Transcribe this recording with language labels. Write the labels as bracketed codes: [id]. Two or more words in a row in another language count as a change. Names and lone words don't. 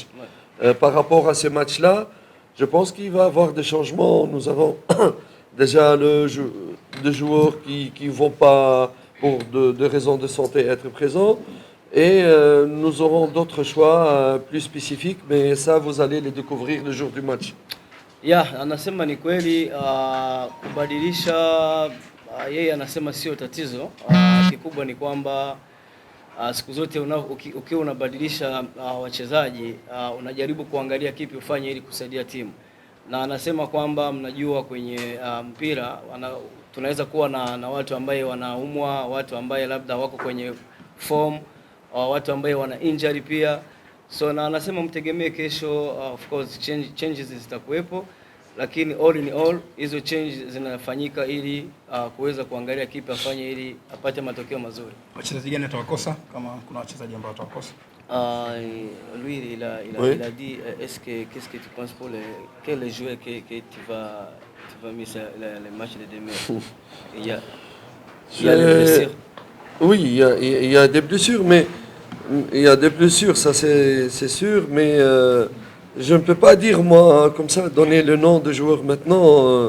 [fr] Par rapport à ce match-là, je pense qu'il va y avoir des changements. Nous avons déjà des joueurs qui ne vont pas, pour de raisons de santé, être présents. Et nous aurons d'autres choix plus spécifiques, mais ça, vous allez les découvrir le jour du match. [sw] Anasema ni kweli kubadilisha, yeye anasema sio tatizo. Kikubwa ni kwamba siku zote ukiwa unabadilisha wachezaji unajaribu kuangalia kipi ufanye ili kusaidia timu. Na anasema kwamba mnajua kwenye mpira tunaweza kuwa na watu ambaye wanaumwa, watu ambaye labda wako kwenye form, watu ambaye wana injury pia. So na anasema mtegemee kesho, [en] of course [sw] changes zitakuwepo, lakini [en] all in all [sw] hizo changes zinafanyika ili kuweza kuangalia kipi afanye ili apate matokeo mazuri. Wachezaji gani atawakosa kama kuna wachezaji ambao atawakosa? [fr] Lui il a dit qu'est-ce que tu penses pour quels joueurs que tu vas misser le match de demain? Il y a des blessures. Oui, il y a des blessures, mais il y a des blessures, ça c'est sûr, mais je ne peux pas dire moi comme ça, donner le nom de joueur maintenant.